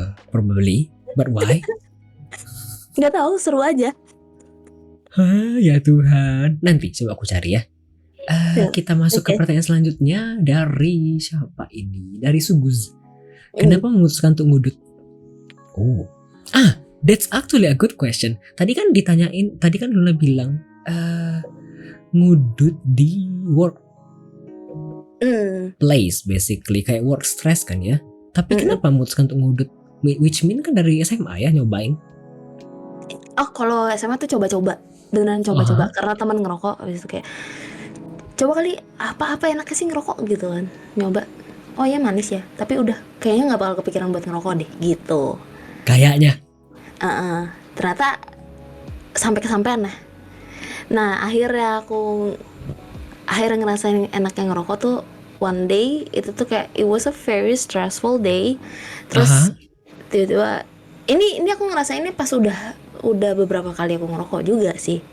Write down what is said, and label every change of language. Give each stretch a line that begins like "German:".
English: Probably, but why?
Indonesian: Nggak tahu, seru aja. Hah, ya Tuhan. Nanti coba aku cari ya. Ya, Kita masuk ke oke. pertanyaan selanjutnya dari siapa ini? Dari Suguz. Hmm. Kenapa memutuskan untuk ngudut?
English: Oh, that's actually a good question.
Indonesian: Tadi kan Luna bilang ngudut di workplace basically kayak work stress kan ya. Tapi kenapa memutuskan untuk ngudut?
English: Which mean
Indonesian: kan dari SMA ya nyobain. Oh, kalau SMA tuh coba-coba, beneran coba-coba. Karena teman ngerokok, habis itu kayak coba kali apa enaknya sih ngerokok gitu kan, nyoba. Oh ya manis ya, tapi udah kayaknya nggak bakal kepikiran buat ngerokok deh gitu. Kayaknya. Ternyata sampai kesampean lah. Nah akhirnya ngerasain enaknya ngerokok tuh
English: one day.
Indonesian: Itu tuh kayak
English: it was a very stressful day.
Indonesian: Terus tiba-tiba ini aku ngerasain ini pas udah beberapa kali aku ngerokok juga sih.